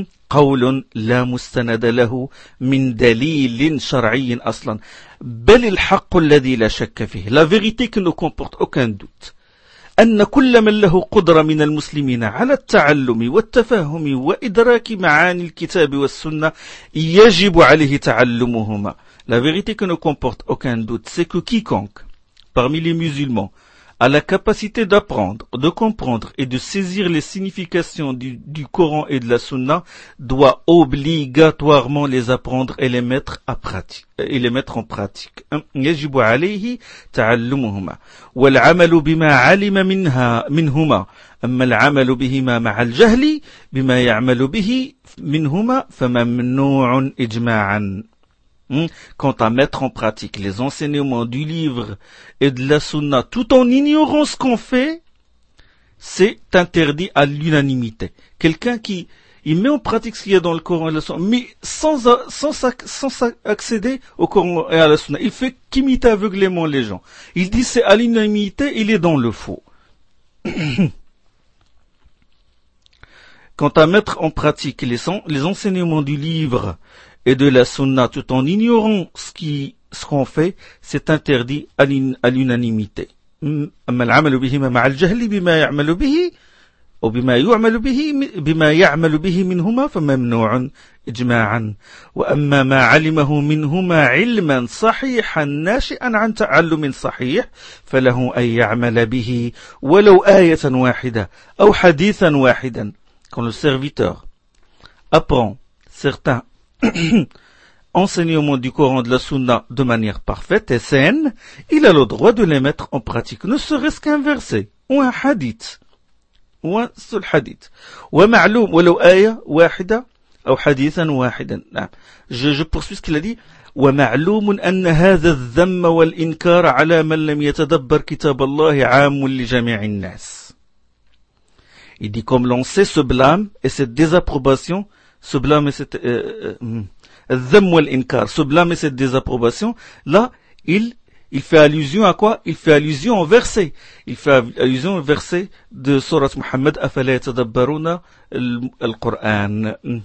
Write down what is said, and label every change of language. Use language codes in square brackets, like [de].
[ar] قول لا مستند له من دليل شرعي اصلا بل الحق الذي لا شك فيه. [fr] La vérité qui ne comporte aucun doute. [ar] أن كل من له قدرة من المسلمين على التعلم والتفاهم وإدراك معاني الكتاب والسنة يجب عليه تعلمهما. [fr] La vérité que ne comporte aucun doute, c'est que quiconque, parmi les musulmans, a la capacité d'apprendre, de comprendre et de saisir les significations du Coran et de la Sunna, doit obligatoirement les apprendre et les mettre en pratique. [ar] يجب عليه تعلمهما والعمل بما علم منهما أما العمل بهما مع الجهل بما يعمل به منهما فممنوع إجماعا. [fr] Quant à mettre en pratique les enseignements du livre et de la sunna tout en ignorant ce qu'on fait, c'est interdit à l'unanimité. Quelqu'un qui il met en pratique ce qu'il y a dans le Coran et la sunna, mais sans accéder au Coran et à la sunna, il fait qu'imiter aveuglément les gens. Il dit c'est à l'unanimité, il est dans le faux. Quant à mettre en pratique les enseignements du livre et de la sunna tout en ignorant ce qu'on fait, c'est interdit à l'unanimité. [ar] أما العمل بهما مع الجهل بما يعمل به أو بما يعمل به منهما فممنوع إجماعا وأما ما علمه منهما علما صحيحا ناشئا عن تعلم صحيح فله أن يعمل به ولو آية واحدة أو حديثا واحدا. [fr] Quand le serviteur apprend certains enseignements du Coran de la Sunna de manière parfaite et saine, il a le droit de les mettre en pratique, ne serait-ce qu'un verset ou un hadith. Ou un seul hadith. Ou un ma'loum, ou l'aïa, ou ahida, ou hadithan, ou ahidan. Je poursuis ce qu'il a dit. [ar] ومعلوم أن هذا الذم والإنكار على من لم يتدبر كتاب الله عام لجميع الناس. [fr] Il dit comme l'on sait ce blâme et cette désapprobation, ce blâme et cette [ar] dhamm wal inkar, [fr] ce blâme et cette désapprobation, là, il fait allusion à quoi? Il fait allusion au verset. Il fait allusion au verset de Sourate Muhammad, [ar] afala yatadabbaruna al-Qur'an.